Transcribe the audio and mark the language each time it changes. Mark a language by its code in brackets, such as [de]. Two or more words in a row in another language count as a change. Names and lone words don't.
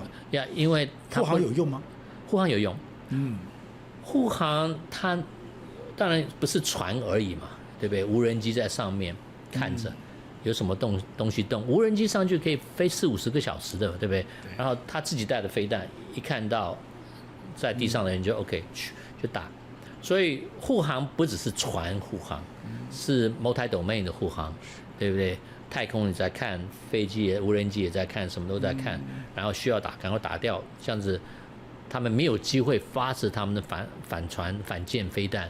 [zh] 呀，因為護航有用嗎？護航有用。護航它當然不是船而已嘛，對不對？無人機在上面看着，有什麼東西動，無人機上去可以飛40-50個小時的，對不對？然後他自己帶的飛彈，一看到在地上的人就 OK 就打。所以護航不只是船護航，是 multi-domain 的護航，對不對？太空你在看，飛機也無人機也在看，什麼都在看，然後需要打趕快打掉，這樣子他們沒有機會發射他們的反船反艦飛彈。